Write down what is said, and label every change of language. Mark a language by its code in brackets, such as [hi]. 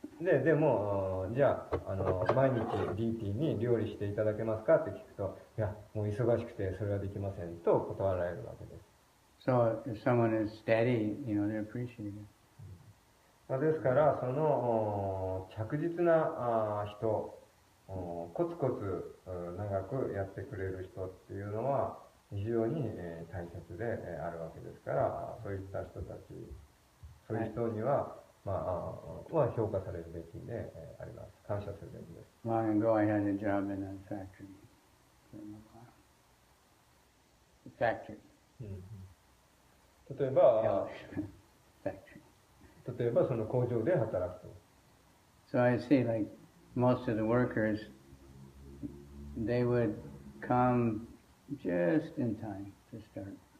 [ja] でも、じゃあ、毎日 DT に料理していただけますかって聞くと、いや、もう忙しくてそれはできませんと断られるわけです。 [en] So if someone is steady, they appreciate it. [ja] ですから、その着実な人、コツコツ長くやってくれる人っていうのは非常に大切であるわけですから、そういった人たち、そういう人には、は評価されるべきであります。感謝するべきです。 [en] Long ago I had a job in a factory. Factory. [ja] 例えば、 [en] Factory. [ja] 例えばその工場で働くと。 [en] So I see, like most of the workers, they would come just in time to start.